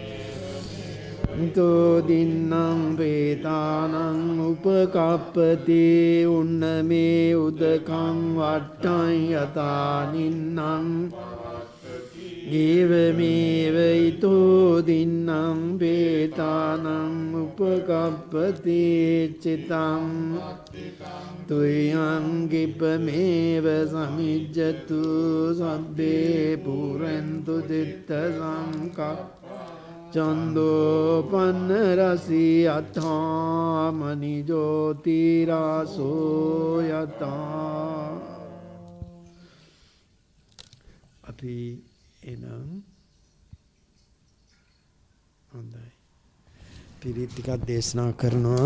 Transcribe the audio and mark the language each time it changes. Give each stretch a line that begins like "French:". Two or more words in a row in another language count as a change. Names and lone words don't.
Pali: Ito dinnam petanam upakappati unname udakam vattan yata ninnam evameva ito බෝධින්නම් පේතානම් උපකප්පති චිතං තුයං කිපමේව සමිජ්ජතු සබ්බේ පුරන්තු දිත්ත සංකා චන්දෝ පන්න රසී අත්ථාමනි ජෝතිරාසෝ යතා.
Sinhala: අපි එනම් හොඳයි පිරිත් ටිකක් දේශනා කරනවා.